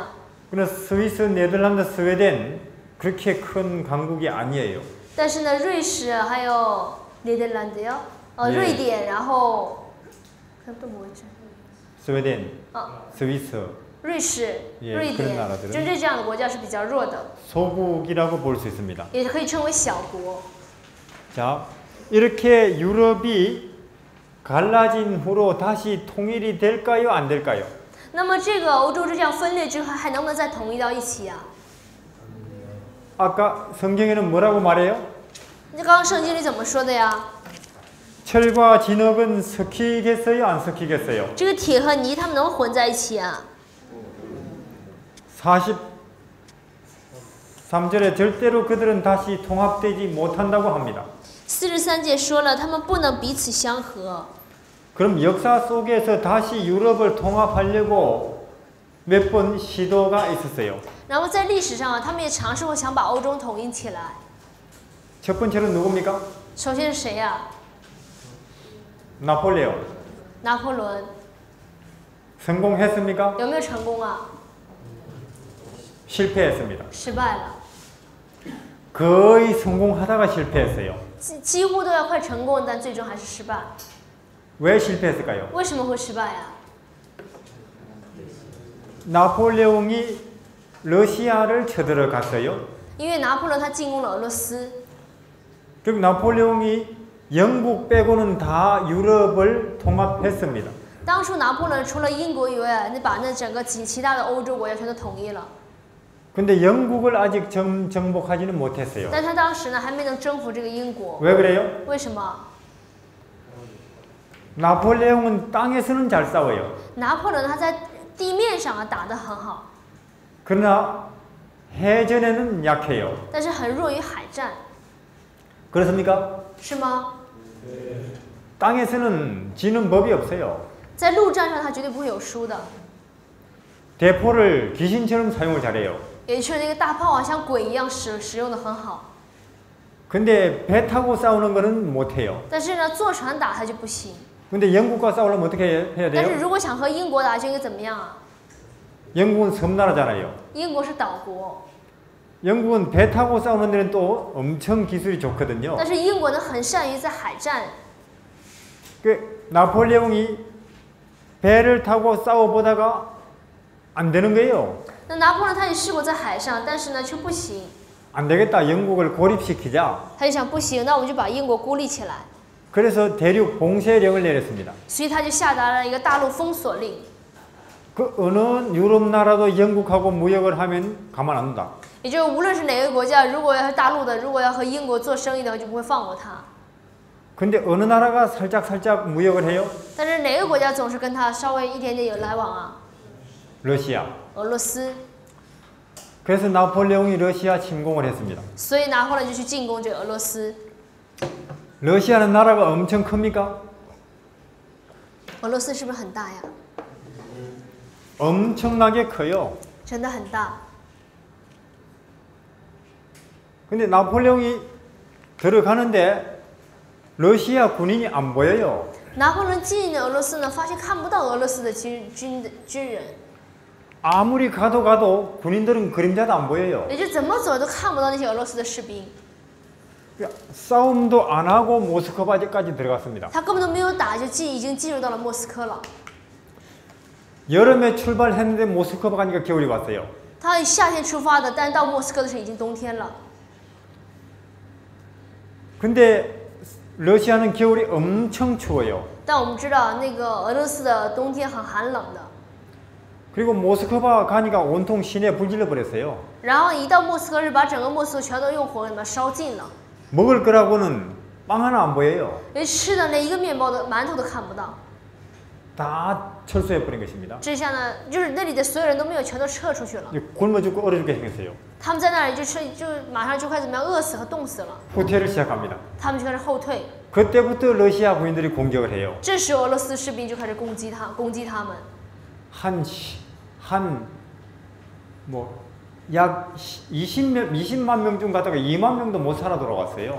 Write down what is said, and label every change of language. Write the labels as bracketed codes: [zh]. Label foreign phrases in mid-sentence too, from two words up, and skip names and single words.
[ko] 그러나 스위스, 네덜란드, 스웨덴 그렇게 큰 강국이 아니에요. [zh] 但是呢，瑞士还有네덜란드요，瑞典，然后 [ko] 또 뭐 있죠？ 스웨덴, 스위스, [zh] 瑞士、 [ko] 예, [zh] 瑞 [ko] 그런 [zh] 典， [ko] 나라들은 [zh] 就这样的国家是比较弱的， [ko] 소국이라고 볼 수 있습니다. [zh] 也可以称为小国。 [ko] 자, 이렇게 유럽이 갈라진 후로 다시 통일이 될까요? 안 될까요? [zh] 那么这个欧洲这样分裂之后，还能不能再统一到一起啊？ [ko] 아까 성경에는 뭐라고 말해요? [zh] 那刚刚圣经里怎么说的呀？ [ko] 철과 진흙은 섞이겠어요? 안 섞이겠어요? [zh] 这个铁和泥它们能混在一起啊？ [ko] 43절에 절대로 그들은 다시 통합되지 못한다고 합니다. [zh] 43 节说了，他们不能彼此相合。 [ko] 그럼 역사 속에서 다시 유럽을 통합하려고 몇 번 시도가 있었어요. [zh] 然后在历史上啊，他们也尝试过想把欧洲统一起来。 [ko] 첫 번째는 누굽니까? [zh] 首先是谁呀？ [ko] 나폴레옹. [zh] 拿破仑。 [ko] 성공했습니까? [zh] 有没有成功啊？ [ko] 실패했습니다. [zh] 失败了， [ko] 거의 성공하다가 실패했어요. [zh] 几乎都要快成功，但最终还是失败。 [ko] 왜 실패했을까요? [zh] 为什么会失败呀？ [ko] 나폴레옹이 러시아를 쳐들어갔어요. [zh] 因为拿破仑他进攻了俄罗斯， [ko] 그리고 나폴레옹이 영국 빼고는 다 유럽을 통합했습니다. [zh] 当初拿破仑除了英国以外，那把那整个其他的欧洲国家全都统一了。 [ko] 근데 영국을 아직 정복하지는 못했어요. [zh] 但他当时呢还没能征服这个英国， [ko] 왜 그래요? [zh] 为什么？ [ko] 나폴레옹은 땅에서는 잘 싸워요. [zh] 拿破仑他在地面上啊打得很好， [ko] 그러나 해전에는 약해요. [zh] 但是很弱于海战， [ko] 그렇습니까? [zh] 是吗？ [ko] 땅에서는 지는 법이 없어요. [zh] 在陆战上他绝对不会有输的。 [ko] 대포를 귀신처럼 사용을 잘해요. [zh] 也就是那个大炮啊，像鬼一样使用的很好。 [ko] 근데 배 타고 싸우는 거는 못해요. [zh] 但是呢，坐船打他就不行。 [ko] 근데 영국과 싸우려면 어떻게 해야 [zh] 但是 [ko] 돼요? [zh] 如果想和英国打，就应该怎么样啊？ [ko] 영국은 섬나라잖아요. [zh] 英国是岛国， [ko] 영국은 배 타고 싸우는 데는 또 엄청 기술이 좋거든요. [zh] 但是英国呢很善于在海战。 [ko] 그 나폴레옹이 배를 타고 싸워보다가 안 되는 거예요. [zh] 那拿破仑他也试过在海上，但是呢却不行。 [ko] 안 되겠다. 영국을 고립시키자. [zh] 他就想不行，那我们就把英国孤立起来， [ko] 그래서 대륙 봉쇄령을 내렸습니다. [zh] 所以他就下达了一个大陆封锁令。 [ko] 그 어느 유럽 나라도 영국하고 무역을 하면 가만 안 둔다. [zh] 也就是无论是哪个国家，如果要是大陆的，如果要和英国做生意的话，就不会放过他。 [ko] 근데 어느 나라가 살짝 무역을 해요? [zh] 但是哪个国家总是跟他稍微一点点有来往啊？ [ko] 러시아. [zh] 俄罗斯。 [ko] 그래서 나폴레옹이 러시아 침공을 했습니다. [zh] 所以拿破仑就去进攻这个俄罗斯。 [ko] 러시아는 나라가 엄청 큽니까? [zh] 俄罗斯是不是很大呀？ [ko] 엄청나게 커요. [zh] 真的很大。 [ko] 근데 나폴레옹이 들어가는데 러시아 군인이 안 보여요. [zh] 拿破仑进俄罗斯呢，发现看不到俄罗斯的军人， [ko] 아무리 가도 군인들은 그림자도 안 보여요. [zh] 也就怎么走都看不到那些俄罗斯的士兵。 [ko] 싸움도 안 하고 모스크바까지 들어갔습니다. [zh] 他根本都没有打，就已经进入到了莫斯科了。 [ko] 여름에 출발했는데 모스크바 가니까 겨울이 왔어요. [zh] 他夏天出发的，但是到莫斯科的时候已经冬天了。 [ko] 근데 러시아는 겨울이 엄청 추워요. [zh] 但我们知道，那个俄罗斯的冬天很寒冷的。 [ko] 그리고 모스크바 가니까 온통 시내 불질러 버렸어요. [zh] 然后一到莫斯科是把整个莫斯科全都用火给它烧尽了。 [ko] 먹을 거라고는 빵 하나 안 보여요. [zh] 连吃的连一个面包的馒头都看不到。 [ko] 다 철수해 버린 것입니다. [zh] 这下呢，就是那里的所有人都没有，全都撤出去了。 [ko] 굶어 죽고 얼어 죽게 생겼어요. [zh] 他们在那里就马上就快怎么样，饿死和冻死了。 [ko] 후퇴를 시작합니다. [zh] 他们就开始后退。 [ko] 그때부터 러시아 군인들이 공격을 해요. [zh] 这时俄罗斯士兵就开始攻击他们。 [ko] 약 20만 명쯤 갔다가 2만 명도 못 살아 돌아왔어요.